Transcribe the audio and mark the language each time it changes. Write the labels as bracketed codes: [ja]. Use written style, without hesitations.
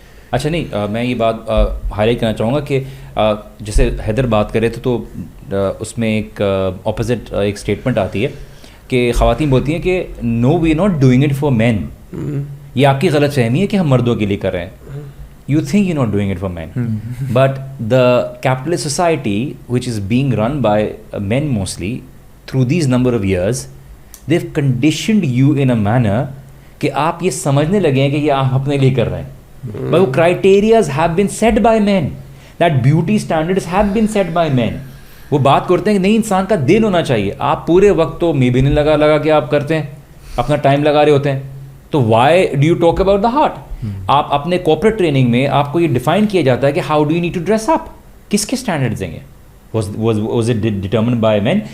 [ur] اچھا نہیں, میں یہ بات ہائی لائٹ کرنا چاہوں گا کہ جیسے حیدر بات کرے تھے تو اس میں ایک اپوزٹ ایک اسٹیٹمنٹ آتی ہے کہ خواتین بولتی ہیں کہ [en] No we not doing it for men. [ur] یہ آپ کی غلط فہمی ہے کہ ہم مردوں کے لیے کر رہے ہیں. [en] You think you're not doing it for men. But the capitalist society, which is being run by men mostly, through these number of years, they've conditioned you in a manner [ur] کہ آپ یہ سمجھنے لگے ہیں کہ یہ آپ اپنے لیے کر رہے ہیں. [en] But وہ criterias have been set by men. That beauty standards have been set by men. [ur] وہ بات کرتے ہیں کہ نہیں انسان کا دل ہونا چاہیے. آپ پورے وقت تو میں بھی نہیں لگا کے آپ کرتے ہیں, اپنا ٹائم لگا رہے ہوتے ہیں, تو [en] Why do you talk about the heart. [ur] آپ اپنے کارپوریٹ ٹریننگ میں آپ کو یہ ڈیفائن کیا جاتا ہے کہ [en] how do you need to dress up, [ur] کس کے اسٹینڈرڈز ہیں, [en] Was it determined by men.